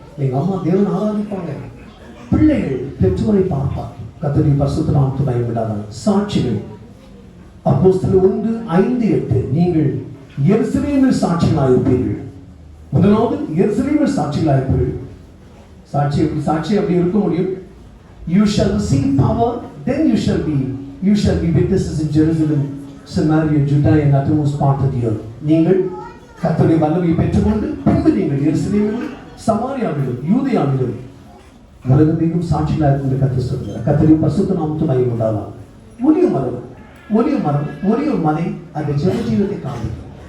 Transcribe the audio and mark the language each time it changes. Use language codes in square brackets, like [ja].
[ta] எங்க அம்மா தேவன் ஆராதிப்பாங்க. பிள்ளைகள் பெற்றோரை பார்ப்பார். கர்த்தருடைய பரிசுத்த நாமத்தை மகிமைப்படாமல் சாட்சிகள். அப்போஸ்தலர் 1:5-8 நீங்கள் எருசலேமில் சாட்சிகளாயிருப்பீர்கள். முதலாவது எருசலேமில் சாட்சிகளாயிருப்பீர்கள். சாட்சி அப்படி இருக்க முடியும். [en] You shall receive power, then you shall be witnesses in Jerusalem, Samaria, Judea and uttermost part of the earth. [ta] நீங்கள் கர்த்தருடைய வல்லமையை பெற்றுக்கொண்டு பின்பு நீங்கள் எருசலேமிலும் சமாரியாவிலும் யூதேயாவிலும் உலகமெங்கும் சாட்சிகளாக இருந்து கர்த்தர் சொல்கிறார். கர்த்தருடைய பரிசுத்த நாமத்தை மகிமைப்படாமல் ஒலிவ மரம் ஒலிவ மலை அந்த ஜீவத்தை காண்பிக்கும்.